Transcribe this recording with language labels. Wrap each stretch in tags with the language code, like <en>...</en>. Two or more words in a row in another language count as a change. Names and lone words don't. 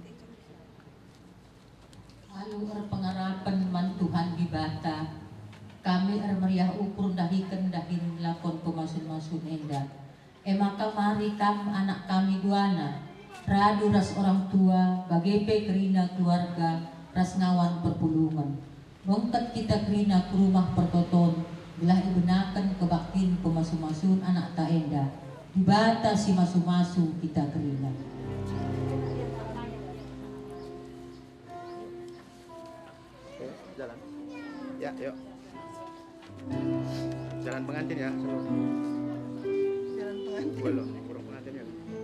<btx>Alu pengarapan man Tuhan di bata kami meriah ukur dahikan dahin lakon pemasun-masun enda maka mari kam anak kami duana radu ras orang tua bagepe kerina keluarga ras ngawan perpulungan mengkat kita kerina ke rumah pertoton belah ibenakan kebaktin pemasu-masun anak ta enda di bata si masu-masu kita kerina.</btx> <id>Jalan. Ya, yuk. Jalan pengantin ya, seluruh. Jalan pengantin. Belum, kurang pengantin ya.</id>